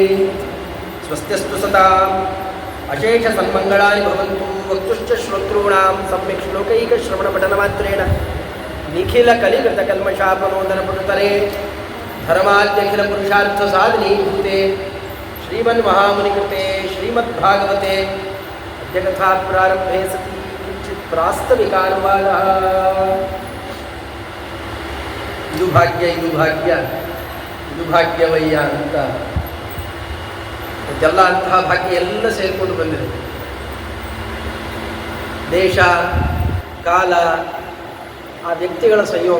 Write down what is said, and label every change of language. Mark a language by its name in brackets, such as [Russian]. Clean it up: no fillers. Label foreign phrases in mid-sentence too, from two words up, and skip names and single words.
[Sanskrit] स्वस्त्यस्तु सताम् अशेषसन्मङ्गलानि भवन्तु वक्तुश्च श्रोतॄणां सम्यक् श्लोकैकश्रवणपठनमात्रेण निखिलकलिकृतकल्मषापनोदनपुटतरे धर्माद्यखिलपुरुषार्थसाधनीभूते श्रीमन्महामुनिकृते श्रीमद्भागवते अद्य कथा प्रारम्भे सति किञ्चित् प्रास्तविकानुवादः। [Kannada] ಇದು ಭಾಗ್ಯವಯ್ಯ ಅಂತ ಇದೆಲ್ಲ ಅಂತಹ ಭಾಗ್ಯ ಎಲ್ಲ ಸೇರಿಕೊಂಡು ಬಂದಿದೆ. ದೇಶ ಕಾಲ ಆ ವ್ಯಕ್ತಿಗಳ ಸಂಯೋಗ.